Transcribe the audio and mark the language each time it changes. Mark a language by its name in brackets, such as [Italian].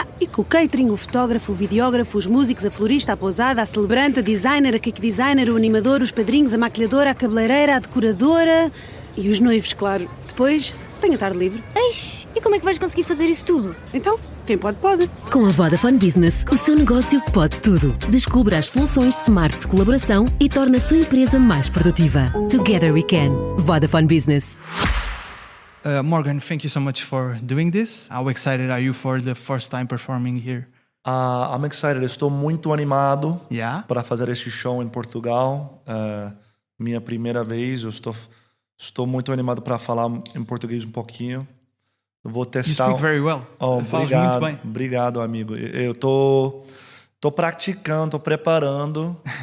[Portuguese] E com o catering, o fotógrafo, o videógrafo, os músicos, a florista, a pousada, a celebrante, a designer, a cake designer, o animador, os padrinhos, a maquilhadora, a cabeleireira, a decoradora e os noivos, claro. Depois, tenho a tarde livre. Eish, e como é que vais conseguir fazer isso tudo? Então, quem pode, pode. Com a Vodafone Business, o seu negócio pode tudo. Descubra as soluções smart de colaboração e torne a sua empresa mais produtiva. [English] Together we can. Vodafone Business. Morgan, thank you so much for doing this. How excited are you for the first time performing here? I'm excited. [Portuguese] Estou muito animado [English] Yeah? [Portuguese] para fazer este show em Portugal. Minha primeira vez. Eu estou muito animado para falar em português um pouquinho. Eu vou [English] You [Portuguese] testar. [English] speak very well. [Portuguese] Falas muito bem. Obrigado, amigo. Eu tô praticando, tô preparando.